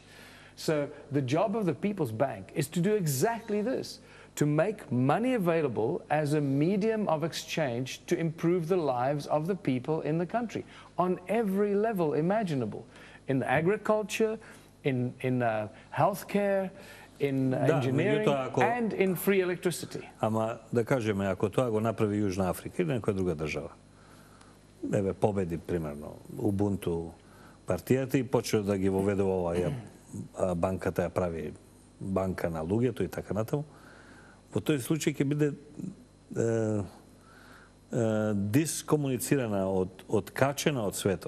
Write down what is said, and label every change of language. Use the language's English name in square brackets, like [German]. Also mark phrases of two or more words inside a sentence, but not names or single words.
[English] So the job of the People's Bank is to do exactly this, to make money available as a medium of exchange to improve the lives of the people in the country on every level imaginable. In agriculture, in healthcare, in engineering, and in free electricity. [Macedonian] Ама да кажеме, ако тоа го направи Јужна Африка или некоја друга држава, еве победи примерно Ubuntu партијата и почне да ги воведе оваа банката ја прави банка на луѓето и така натаму, во тој случај ќе биде дискомуницирана, откачена од светот.